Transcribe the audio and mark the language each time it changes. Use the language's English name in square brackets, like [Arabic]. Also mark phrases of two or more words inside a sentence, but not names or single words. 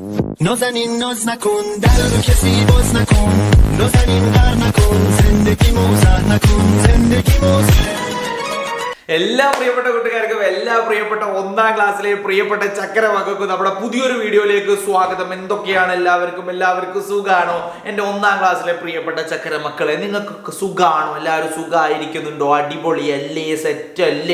[Persian] نازنین ناز نکن در رو کسی باز نکن نازنین غر نکن زندگی موزه نکن زندگی موزه [Malayalam] എല്ലാ പ്രിയപ്പെട്ട കൂട്ടുകാർക്കും എല്ലാ പ്രിയപ്പെട്ട ഒന്നാം ക്ലാസ്സിലെ പ്രിയപ്പെട്ട ചക്കര മക്കൾക്കും നമ്മുടെ പുതിയൊരു വീഡിയോയിലേക്ക് സ്വാഗതം. എന്തൊക്കെയാണ് എല്ലാവർക്കും സുഖാണോ? എൻ്റെ ഒന്നാം ക്ലാസ്സിലെ പ്രിയപ്പെട്ട ചക്കര മക്കളെ, നിങ്ങൾക്കൊക്കെ സുഖാണോ? എല്ലാവരും സുഖമായിരിക്കുന്നുണ്ടോ? അടിപൊളിയല്ലേ? സെറ്റല്ലേ?